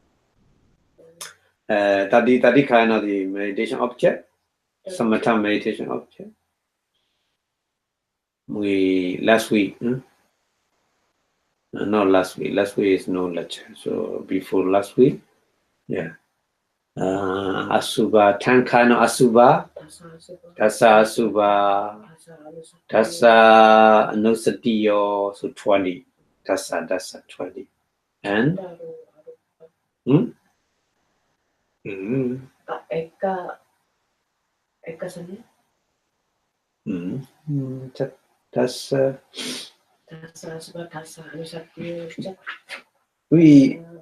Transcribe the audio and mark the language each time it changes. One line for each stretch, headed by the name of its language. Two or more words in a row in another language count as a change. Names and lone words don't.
English: 30 kind of the meditation object, samatha meditation object. Last week, not last week. Last week is no lecture. So before last week, yeah. Asubha, 10 kind of asubha,
Pali: dasa asubha, dasa anusatiyo,
English: so 20. Dasa 20. And dasa we